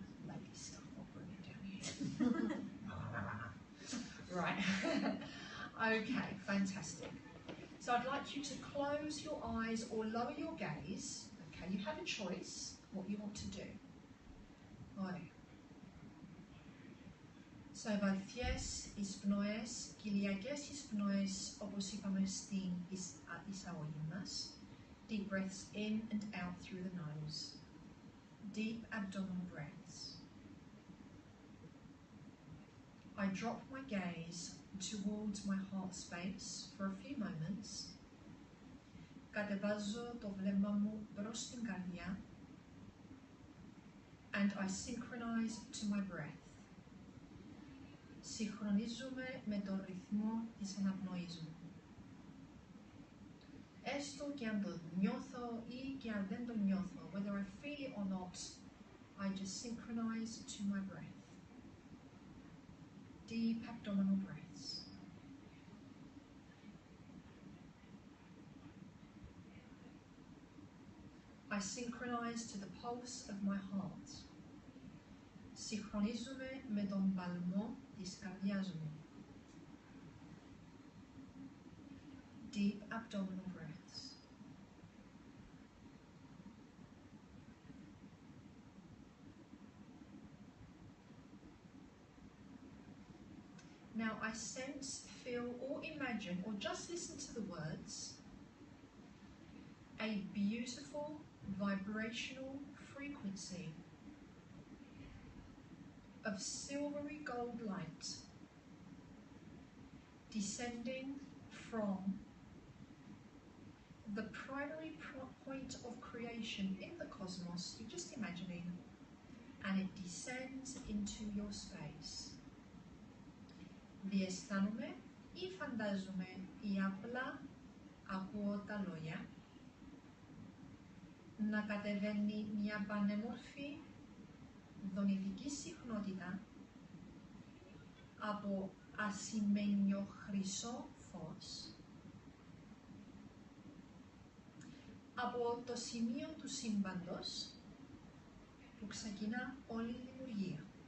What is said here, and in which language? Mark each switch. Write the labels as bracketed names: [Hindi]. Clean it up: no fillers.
[English] Lady stuff, I'll bring it down here. Right. Okay, fantastic. So I'd like you to close your eyes or lower your gaze. Okay, you have a choice what you want to do. Right. [Greek] So βαθιές εισπνοές, κυλιακές εισπνοές, όπως είπαμε στην εισαγωγή μας. [English] Deep breaths in and out through the nose. Deep abdominal breaths. I drop my gaze towards my heart space for a few moments. [Greek] Κατεβάζω το βλέμμα μου προς την καρδιά. [English] And I synchronize to my breath. [Greek] Συγχρονίζομαι με τον ρυθμό της αναπνοής μου. Έστω και αν το νιώθω ή και αν δεν το νιώθω, [English] whether I feel it or not, I just synchronize to my breath. Deep abdominal breaths. I synchronize to the pulse of my heart. [Greek] Συγχρονίζομαι με τον παλμό της καρδιάς μου. [English] Deep abdominal breaths. Now I sense, feel or imagine or just listen to the words a beautiful vibrational frequency of silvery gold light descending from the primary point of creation in the cosmos. You're just imagining, and it descends into your space. [Greek] Διαισθάνομαι ή φαντάζομαι ή απλά ακούω τα λόγια να κατεβαίνει μια πανέμορφη δονητική συχνότητα από ασημένιο χρυσό φως από το σημείο του σύμπαντος που ξεκινά όλη η δημιουργία.